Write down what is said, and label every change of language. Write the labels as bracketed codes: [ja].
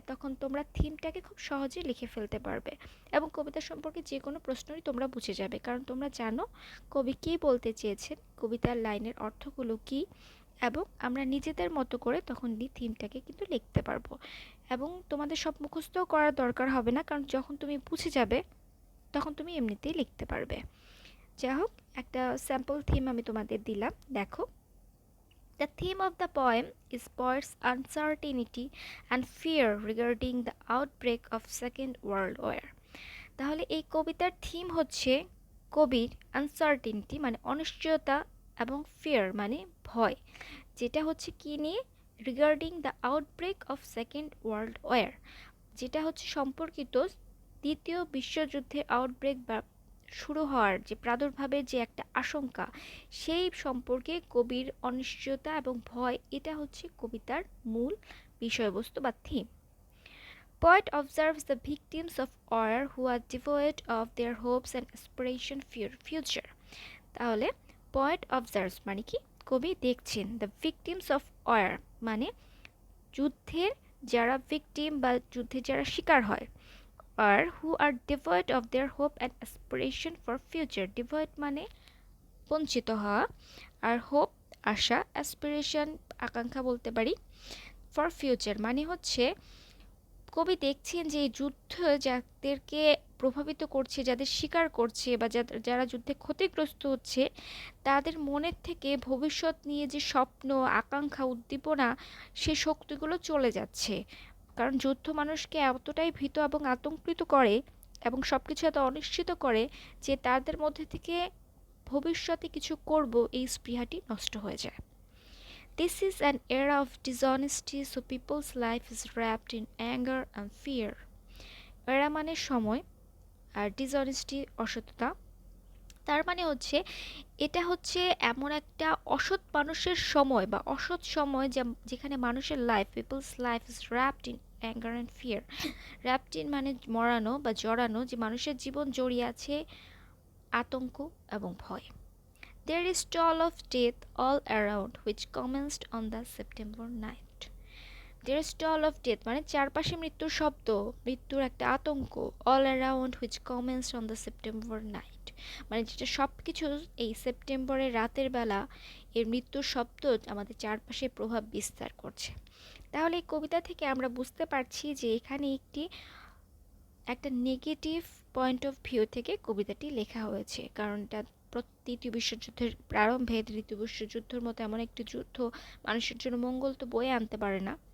[bn] তখন তোমরা থিমটাকে খুব সহজে লিখে ফেলতে পারবে, এবং কবিতা সম্পর্কে যে কোনো প্রশ্নই তোমরা বুঝে যাবে, কারণ তোমরা জানো কবি কী বলতে চেয়েছেন, কবিতার লাইনের অর্থগুলো কী, এবং আমরা নিজেদের মতো করে তখন থিমটাকে কিন্তু লিখতে পারবো। এবং তোমাদের সব মুখস্থও করার দরকার হবে না, কারণ যখন তুমি বুঝে যাবে তখন তুমি এমনিতেই লিখতে পারবে। যাই হোক, একটা স্যাম্পল থিম আমি তোমাদের দিলাম, দেখো। [en] The theme of the poem is poet's uncertainty and fear regarding the outbreak of Second World War. [bn] তাহলে এই কবিতার থিম হচ্ছে কবির আনসার্টিনিটি মানে অনিশ্চয়তা, এবং ফিয়ার মানে ভয়, যেটা হচ্ছে কি নিয়ে? [en] regarding the outbreak of second world war, [bn] যেটা হচ্ছে সম্পর্কিত দ্বিতীয় বিশ্বযুদ্ধের আউটব্রেক বা শুরু হওয়ার যে প্রাদুর্ভাবের যে একটা আশঙ্কা, সেই সম্পর্কে কবির অনিশ্চয়তা এবং ভয়, এটা হচ্ছে কবিতার মূল বিষয়বস্তু বা theme. [en] Poet observes the victims of war who are devoid of their hopes and aspiration future. [bn] তাহলে [en] poet observes [bn] মানে কি? কবি দেখছেন, [en] the victims of war [bn] মানে যুদ্ধের যারা ভিকটিম বা যুদ্ধে যারা শিকার হয়, আর [en] Who are devoid of their hope and aspiration for future. [bn] Devoid মানে বঞ্চিত হওয়া, আর হোপ আশা, অ্যাসপিরেশন আকাঙ্ক্ষা বলতে পারি, [en] for future [bn] মানে হচ্ছে কবি দেখছেন যে এই যুদ্ধ যাদেরকে প্রভাবিত করছে, যাদের শিকার করছে বা যারা যুদ্ধে ক্ষতিগ্রস্ত হচ্ছে, তাদের মনের থেকে ভবিষ্যৎ নিয়ে যে স্বপ্ন, আকাঙ্ক্ষা, উদ্দীপনা, সে শক্তিগুলো চলে যাচ্ছে। কারণ যুদ্ধ মানুষকে এতটাই ভীত এবং আতঙ্কিত করে এবং সব কিছু এত অনিশ্চিত করে যে তাদের মধ্যে থেকে ভবিষ্যতে কিছু করব এই স্পৃহাটি নষ্ট হয়ে যায়। [en] This is an era of dishonesty, so people's life is wrapped in anger and fear. [bn] এরা মানে সময়, আর ডিসঅনেস্টি অসততা, তার মানে হচ্ছে এটা হচ্ছে এমন একটা অসৎ মানুষের সময় বা অসৎ সময় যেখানে মানুষের life, [en] People's life is wrapped in anger and fear. wrapped in [bn] মানে মরানো বা জড়ানো, যে মানুষের জীবন জড়িয়ে আছে আতঙ্ক এবং ভয়। [en] There is toll of death all around, which commenced on the September night. There is toll of death [bn] মানে চারপাশে মৃত্যুর শব্দ, মৃত্যুর একটা আতঙ্ক, [en] all around which commenced on the September night, [bn] মানে যেটা সব কিছু এই সেপ্টেম্বরের রাতের বেলা এর মৃত্যুর শব্দ আমাদের চারপাশে প্রভাব বিস্তার করছে। তাহলে এই কবিতা থেকে আমরা বুঝতে পারছি যে এখানে একটা নেগেটিভ পয়েন্ট অফ ভিউ থেকে কবিতাটি লেখা হয়েছে, কারণ এটা দ্বিতীয় বিশ্বযুদ্ধের প্রারম্ভে, দ্বিতীয় বিশ্বযুদ্ধের মতো এমন একটি যুদ্ধ মানুষের জন্য মঙ্গল তো বয়ে আনতে পারে না।